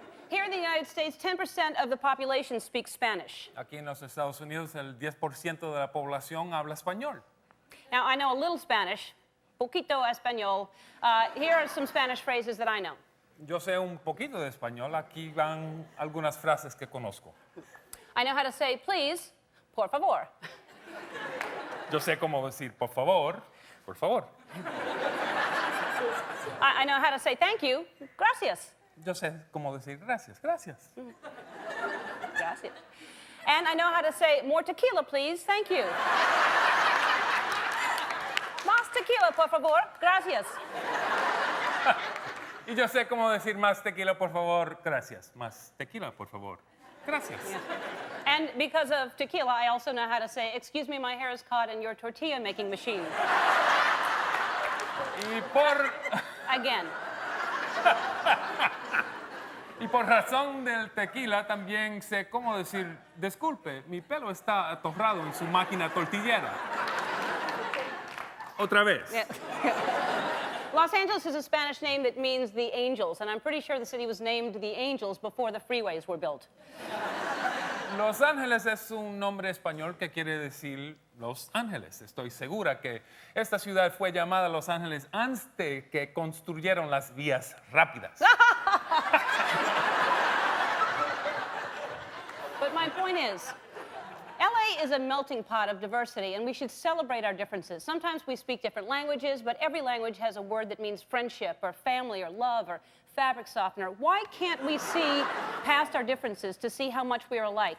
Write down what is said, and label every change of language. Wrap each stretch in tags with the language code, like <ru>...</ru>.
<en>Here in the United States, 10% of the population speaks Spanish.</en> <es>Aquí en los Estados Unidos, el 10% de la población habla español.</es> <en>Now, I know a little Spanish,</en> <es>poquito español.</es> <en>Here are some Spanish phrases that I know.</en> <es>Yo sé un poquito de español. Aquí van algunas frases que conozco.</es> <en>I know how to say please, por favor.</en> <es>Yo sé cómo decir por favor, por favor.</es> <en>I know how to say thank you, gracias.</en> <es>Yo sé cómo decir gracias, gracias. Gracias.</es> <en>And I know how to say more tequila, please, thank you.</en> <es>Más tequila, por favor, gracias. Y yo sé cómo decir más tequila, por favor, gracias. Más tequila, por favor, gracias.</es> <en>Yeah. And because of tequila, I also know how to say, excuse me, my hair is caught in your tortilla making machine.</en> <es>Y por...</es> <en>Again.</en> <es>Y por razón del tequila también sé cómo decir, disculpe, mi pelo está atorrado en su máquina tortillera. Otra vez.</es> <en>Yeah. Los Angeles is a Spanish name that means the angels, and I'm pretty sure the city was named the Angels before the freeways were built.</en> <es>Los Ángeles es un nombre español que quiere decir Los Ángeles. Estoy segura que esta ciudad fue llamada Los Ángeles antes de que construyeron las vías rápidas.</es> <en>But my point is, LA is a melting pot of diversity, and we should celebrate our differences. Sometimes we speak different languages, but every language has a word that means friendship or family or love or fabric softener. Why can't we see past our differences to see how much we are alike?</en>